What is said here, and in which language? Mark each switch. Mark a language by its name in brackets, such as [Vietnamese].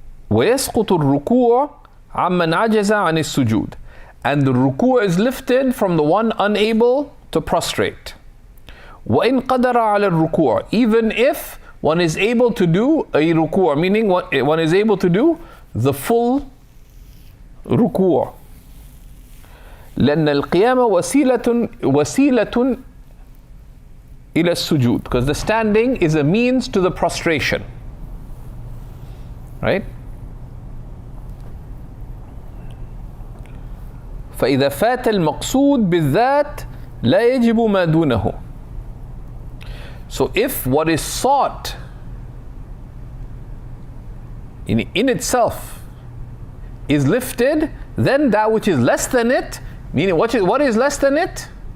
[Arabic] وَيَسْقُطُ الرُّكُوعُ عَمَّنْ عَجَزَ عَنِ السُّجُودِ. [English] And the ruku' is lifted from the one unable to prostrate. [Arabic] وَإِن قَدَرَ عَلَى الرُّكُوعِ. [English] Even if one is able to do a ruku', meaning one is able to do the full ruku'. [Arabic] لأن القيام وسيلة إلى السجود. [English] Because the standing is a means to the prostration. Right? [Arabic] فإذا فات المقصود بالذات لا يجب ما دونه. [English] So if what is sought in itself is lifted, then that which is less than it, meaning what is less than it?